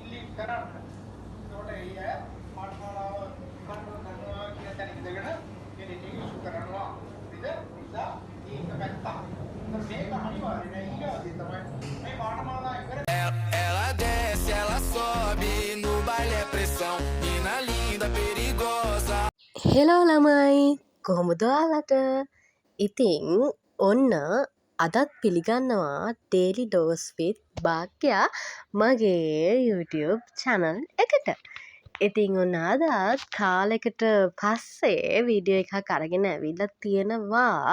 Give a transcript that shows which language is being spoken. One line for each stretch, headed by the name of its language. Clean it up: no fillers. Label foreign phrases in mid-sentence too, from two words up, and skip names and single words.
Sinhala: කරන්න. ඒකට ඒ අය පාඨමාලාව කන්ට්‍රෝල් කරනවා කියන තැන ඉඳගෙන මේ
English: rating issue
Sinhala: කරනවා. නේද? නිසා ඒක පැත්තක්. මේක අනිවාර්ය නෑ ඊගාවදී තමයි මේ පාඨමාලාව ඉවර.
Portuguese: Ela desce, ela sobe, no baile é pressão, mina linda, perigosa.
Sinhala: හෙලෝ ළමයි කොහොමද ඔයාලට? ඉතින් ඔන්න අදත් පිළිගන්නවා ඩේලි ඩෝස් විත් භාග්‍යා මගේ YouTube channel එකට. ඉතින් ඔන්න අදත් කාලෙකට පස්සේ වීඩියෝ එකක් අරගෙන ඇවිල්ලා තියෙනවා.